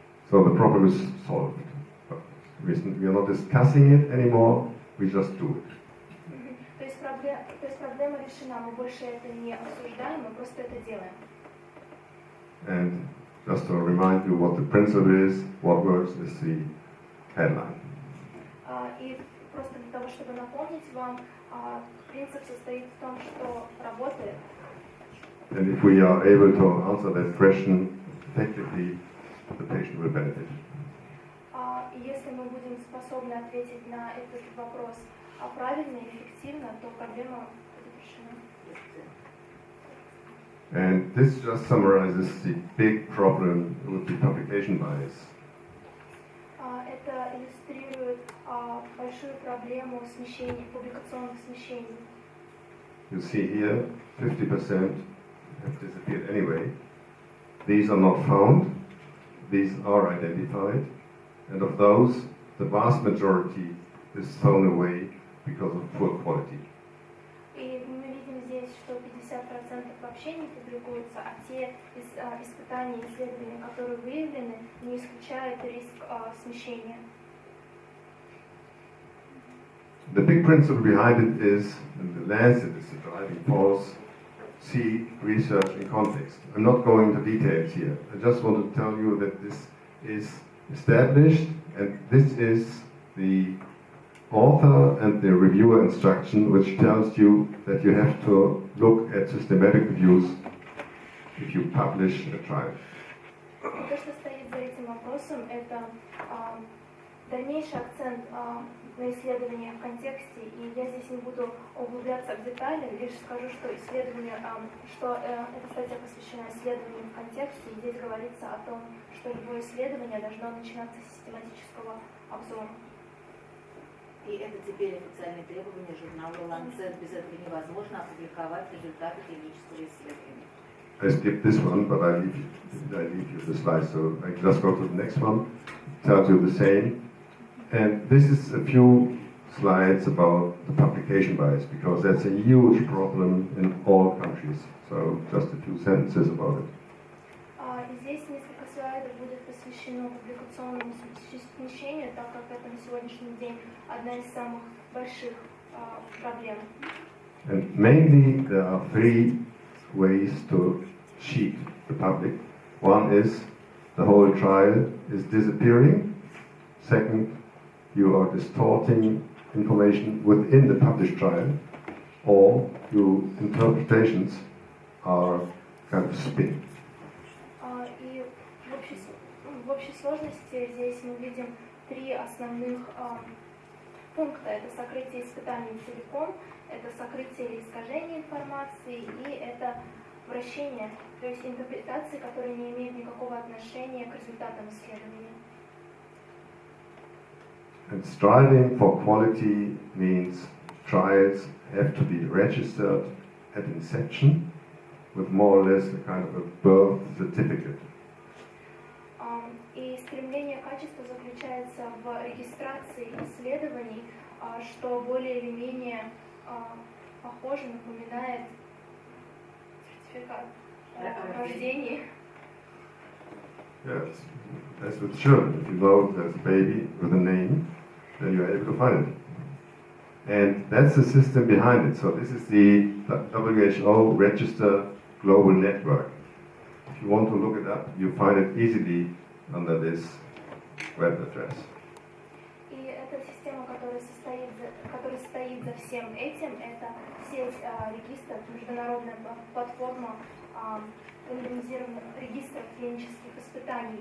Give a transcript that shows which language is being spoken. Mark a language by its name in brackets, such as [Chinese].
[English] So the problem is solved. We are not discussing it anymore, we just do it. [Russian] То есть проблема решена, мы больше это не обсуждаем, мы просто это делаем. [English] And just to remind you what the principle is, what works is the headline. [Russian] И просто для того, чтобы напомнить вам, принцип состоит в том, что работает. [English] And if we are able to answer that question effectively, the patient will benefit. [Russian] И если мы будем способны ответить на этот вопрос правильно и эффективно, то проблема будет решена. [English] And this just summarizes the big problem with the publication bias. [Russian] Это иллюстрирует большую проблему смещений, публикационных смещений. [English] You see here, 50% have disappeared anyway. These are not found, these are identified, and of those, the vast majority is thrown away because of poor quality. [Russian] И мы видим здесь, что 50% вообще не публикуются, а те испытания, исследования, которые выявлены, не исключают риск смещения. [English] The big principle behind it is, and the Lancet is the driving force, see research in context. I'm not going into details here. I just want to tell you that this is established, and this is the author and the reviewer instruction, which tells you that you have to look at systematic reviews if you publish a trial. [Russian] То, что стоит за этим вопросом, это дальнейший акцент на исследования в контексте, и я здесь не буду углубляться в детали, лишь скажу, что исследование, что эта статья посвящена исследованию в контексте, и здесь говорится о том, что любое исследование должно начинаться с систематического обзора. И это теперь официальное требование журнала Lancet. Без этого невозможно опубликовать результаты клинического исследования. [English] I skipped this one, but I leave you the slide, so I just go to the next one. Tells you the same. And this is a few slides about the publication bias, because that's a huge problem in all countries. So just a few sentences about it. [Russian] Здесь несколько слайдов будет посвящено публикационному смещению, так как это на сегодняшний день одна из самых больших проблем. [English] And mainly there are three ways to cheat the public. One is the whole trial is disappearing. Second, you are distorting information within the published trial, or your interpretations are kind of spin. [Russian] И в общей сложности здесь мы видим три основных пункта. Это сокрытие испытаний целиком, это сокрытие или искажение информации, и это вращение, то есть интерпретации, которые не имеют никакого отношения к результатам исследования. [English] And striving for quality means trials have to be registered at inception with more or less a kind of a birth certificate. [Russian] И стремление качества заключается в регистрации исследований, что более или менее похоже, напоминает сертификат о рождении. [English] Yes, as with children, if you know there's a baby with a name, then you are able to find it. And that's the system behind it. So this is the WHO Register Global Network. If you want to look it up, you find it easily under this web address. [Russian] И эта система, которая стоит за всем этим, это сеть регистров, международная платформа рандомизированных регистров клинических испытаний.